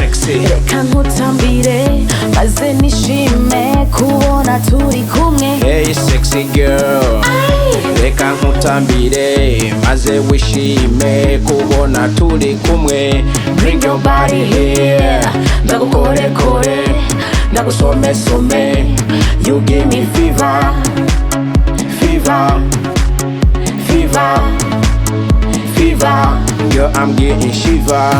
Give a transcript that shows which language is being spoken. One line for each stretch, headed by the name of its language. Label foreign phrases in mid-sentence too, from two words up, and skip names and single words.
Kinyarwanda: sexy. reka nkutambire maze nishime kubona turi kumwe.
English: Hey sexy girl,
Kinyarwanda: reka nkutambire maze wishime kubona turi kumwe.
English: Bring your body here,
Kinyarwanda: ndagukorekore, ndagusomesome.
English: You give me fever, fever, fever, fever. Girl, I'm getting shiver.